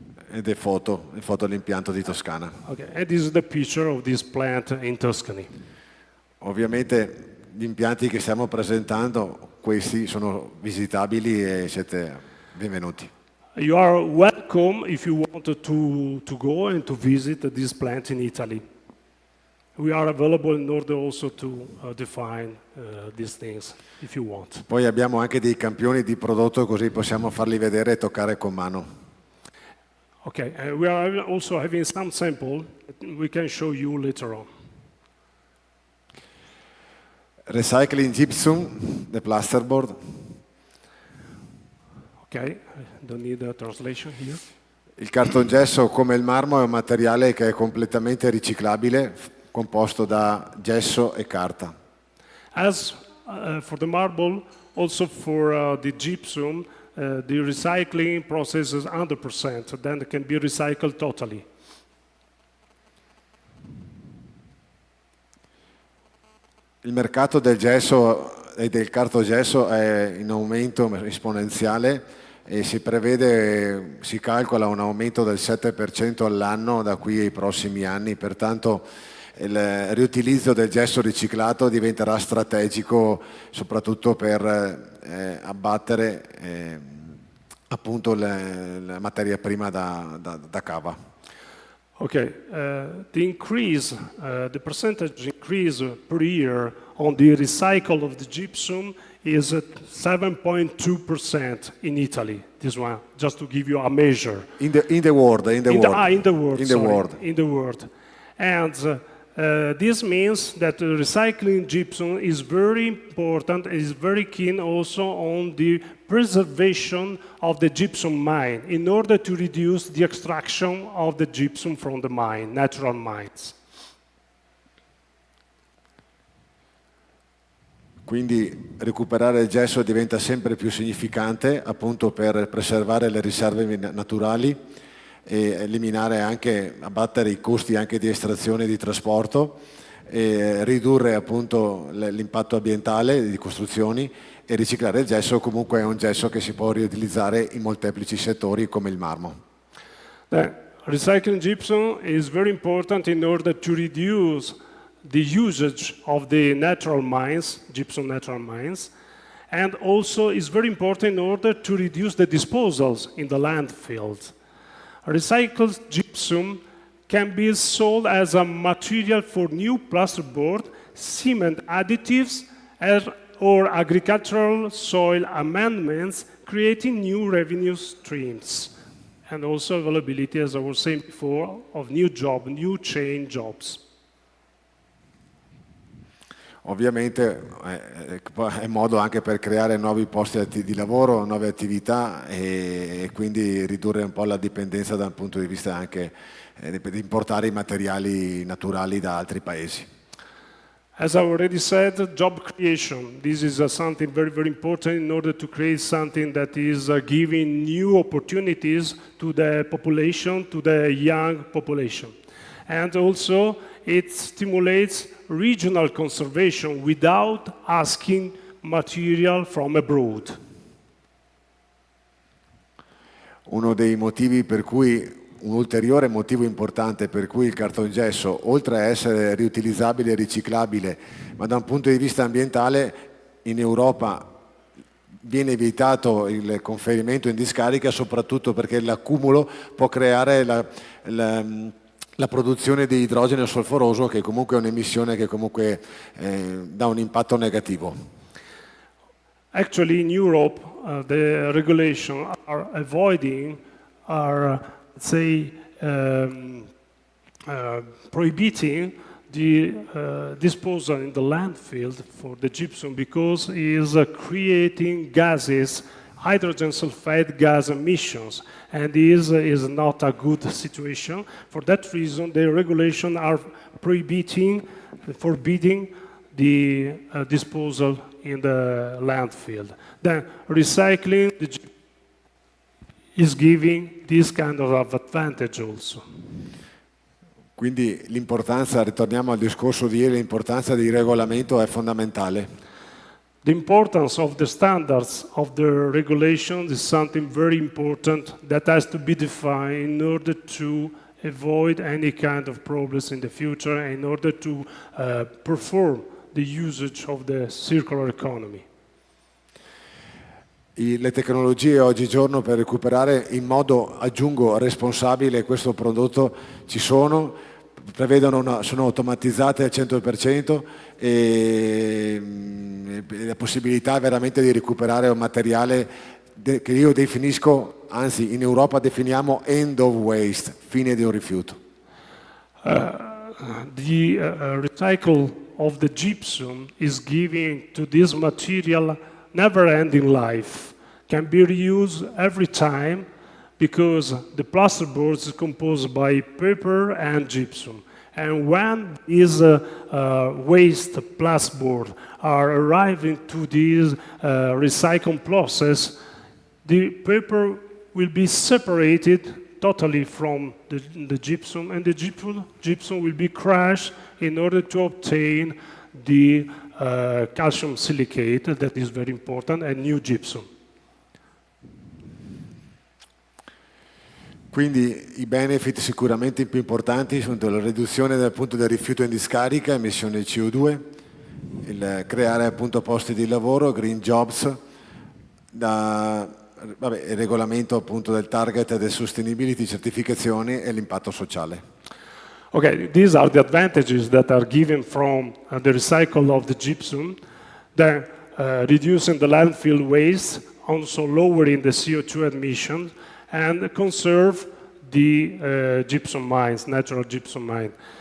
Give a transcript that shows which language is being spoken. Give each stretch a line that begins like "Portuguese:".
Italian: Ed è foto dell'impianto di Toscana.
English: Okay, and this is the picture of this plant in Tuscany.
Italian: Ovviamente gli impianti che stiamo presentando, questi sono visitabili e siete benvenuti.
English: You are welcome if you want to go and to visit this plant in Italy. We are available in order also to define these things if you want.
Italian: Poi abbiamo anche dei campioni di prodotto, così possiamo farli vedere e toccare con mano.
English: Okay, we are also having some sample we can show you later on. Recycling gypsum, the plasterboard. Okay, I don't need a translation here.
Italian: Il cartongesso, come il marmo, è un materiale che è completamente riciclabile, composto da gesso e carta.
English: As for the marble, also for the gypsum, the recycling process is 100%, then it can be recycled totally.
Italian: Il mercato del gesso e del cartogesso è in aumento esponenziale e si calcola un aumento del 7% all'anno da qui ai prossimi anni, pertanto il riutilizzo del gesso riciclato diventerà strategico soprattutto per abbattere appunto la materia prima da cava.
English: Okay, the percentage increase per year on the recycle of the gypsum is 7.2% in Italy. This one, just to give you a measure. In the world. In the world. And this means that recycling gypsum is very important, is very keen also on the preservation of the gypsum mine in order to reduce the extraction of the gypsum from the mine, natural mines.
Italian: Quindi recuperare il gesso diventa sempre più significante appunto per preservare le riserve naturali e eliminare anche, abbattere i costi anche di estrazione e di trasporto e ridurre appunto l'impatto ambientale di costruzioni, e riciclare il gesso comunque è un gesso che si può riutilizzare in molteplici settori come il marmo.
English: Recycling gypsum is very important in order to reduce the usage of the natural mines, gypsum natural mines, and also is very important in order to reduce the disposals in the landfills. Recycled gypsum can be sold as a material for new plasterboard, cement additives, or agricultural soil amendments, creating new revenue streams, and also availability, as I was saying before, of new chain jobs.
Italian: Ovviamente è modo anche per creare nuovi posti di lavoro, nuove attività e quindi ridurre un po' la dipendenza dal punto di vista anche di importare i materiali naturali da altri paesi.
English: As I already said, job creation. This is something very, very important in order to create something that is giving new opportunities to the population, to the young population. And also, it stimulates regional conservation without asking material from abroad.
Italian: Uno dei motivi per cui, un ulteriore motivo importante per cui il cartongesso, oltre a essere riutilizzabile e riciclabile, ma da un punto di vista ambientale, in Europa viene evitato il conferimento in discarica, soprattutto perché l'accumulo può creare la produzione di idrogeno solforoso, che comunque è un'emissione che comunque dà un impatto negativo.
English: Actually, in Europe, the regulations are avoiding, prohibiting the disposal in the landfill for the gypsum because it is creating gases, hydrogen sulfide gas emissions, and this is not a good situation. For that reason, the regulations are forbidding the disposal in the landfill. Then recycling is giving this kind of advantage also.
Italian: Quindi l'importanza, ritorniamo al discorso di ieri, l'importanza del regolamento è fondamentale.
English: The importance of the standards of the regulations is something very important that has to be defined in order to avoid any kind of problems in the future and in order to perform the usage of the circular economy.
Italian: Le tecnologie oggigiorno per recuperare in modo, aggiungo, responsabile questo prodotto ci sono, sono automatizzate al 100% e la possibilità veramente di recuperare un materiale che io definisco, anzi in Europa definiamo
English: end of waste,
Italian: fine di un rifiuto.
English: The recycle of the gypsum is giving to this material never-ending life, can be reused every time because the plasterboard is composed by paper and gypsum. And when these waste plasterboard are arriving to this recycling process, the paper will be separated totally from the gypsum, and the gypsum will be crushed in order to obtain the calcium silicate, that is very important, and new gypsum.
Italian: Quindi i benefit sicuramente più importanti sono la riduzione appunto del rifiuto in discarica, emissione di CO2, il creare appunto posti di lavoro, green jobs, il regolamento appunto del target del sustainability, certificazioni e l'impatto sociale.
English: Okay, these are the advantages that are given from the recycle of the gypsum, then reducing the landfill waste, also lowering the CO2 emissions, and conserve the gypsum mines, natural gypsum mine.